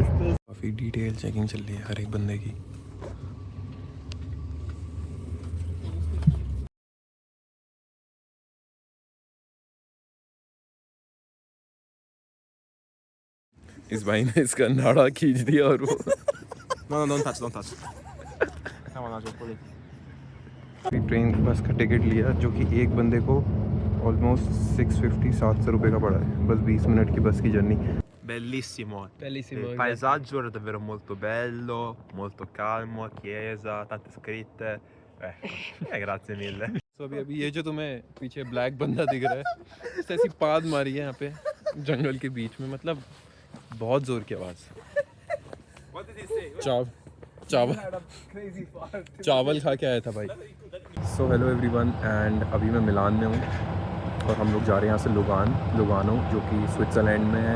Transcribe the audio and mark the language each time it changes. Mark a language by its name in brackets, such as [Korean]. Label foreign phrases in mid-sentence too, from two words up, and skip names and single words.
[Hindi] काफ़ी [English] detail checking [Hindi] चल रही है हर एक बंदे की। इस भाई ने इसका नाड़ा खींच दिया और वो [English] No, don't touch. Come on, I'll pull it. [Hindi] ट्रेन बस का टिकट लिया जो कि एक बंदे को ऑलमोस्ट 650-700 रुपये का पड़ा है, बस 20 मिनट की बस की जर्नी। [Italian] Bellissimo. Bellissimo. Il paesaggio era davvero molto bello, molto calmo, chiesa, tante scritte. Grazie mille. [Hindi] तो अभी ये जो तुम्हें पीछे ब्लैक बंदा दिख रहा है, इस ऐसी पाद मारी है यहाँ पे जंगल के बीच में, मतलब बहुत ज़ोर की आवाज़। चावल खा के आया था भाई। [English] so hello everyone, and [Hindi] अभी मैं मिलान में हूँ और हम लोग जा रहे हैं यहाँ से लुगानो जो कि स्विट्ज़रलैंड में है।